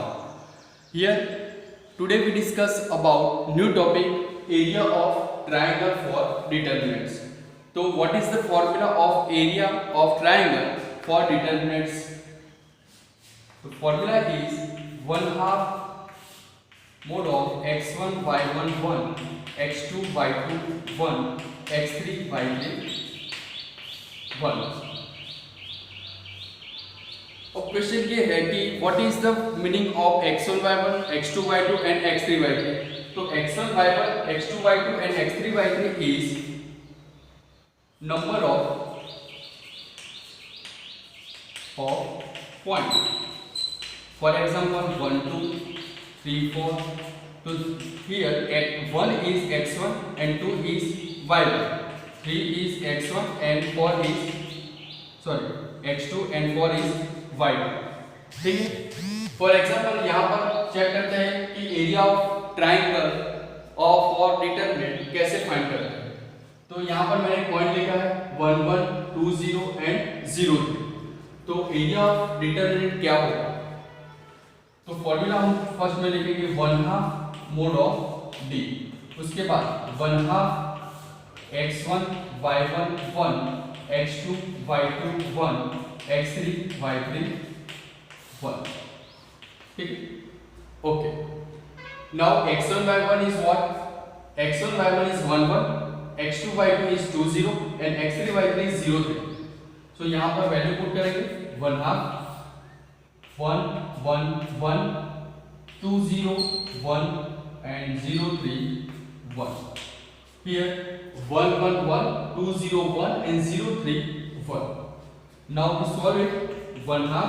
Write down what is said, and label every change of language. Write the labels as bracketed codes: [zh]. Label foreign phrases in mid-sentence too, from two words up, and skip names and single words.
[en] Here today we discuss about new topic area of triangle for determinants. So what is the formula of area of triangle for determinants? The formula is 1/2 mod of x1 y1 1 x2 y2 1 x3 y3 1. [hi] अब क्वेश्चन ये है कि [en] what is the meaning of x1 y1 x2 y2 and x3 y3. तो x1 y1 x2 y2 and x3 y3 is number of point. For example 1 2 3 4. So here at 1 is x1 and 2 is y1, 3 is x1 and 4 is x2 and 4 is y2. [hi] ठीक है. [en] for example [hi] यहाँ पर चेक करते हैं कि [en] area of triangle of [hi] और डिटरमिनेंट कैसे फाइंड करते हैं. तो यहाँ पर मैंने पॉइंट लिखा है 1 1 2 0 एंड 0 3. तो [en] area of determinant [hi] क्या होगा. तो फॉर्मूला हम फर्स्ट में लिखेंगे 1/2 [en] mod of [hi] d. उसके बाद 1/2 x1 y1 1 x2 y2 1 x3 y3 1. ठीक है. [en] Okay. Now x1 y1 is what? x1 y1 is 1 1 x2 y2 is 2 0 and x3 y3 is 0 3. [hi] so यहाँ पर [en] value put [hi] करेंगे 1/2 1 1 1 2 0 1 and 0 3 1. [en] Here 1 1 1 2 0 1 and 0 3 1. Now we solve it. 1/2.